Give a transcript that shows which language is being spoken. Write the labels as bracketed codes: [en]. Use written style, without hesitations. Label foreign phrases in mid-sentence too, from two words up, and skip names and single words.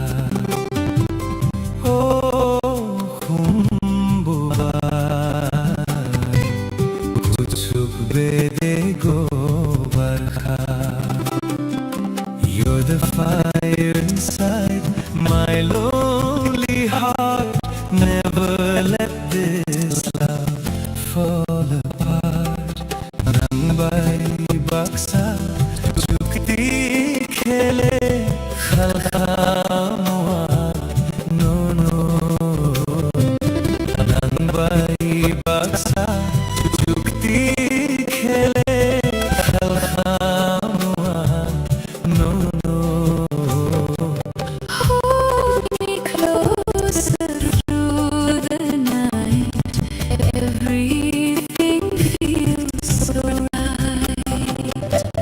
[trp] Oh khumbubai kucuk bede go barkha. [en] You're the fire inside my lonely heart, never fall apart. [trp] Nang bay baksa chukti khele khalhamwa no no. Nang bay baksa chukti khele khalhamwa no no. [en] Hold me closer through the night. Everything feels so right.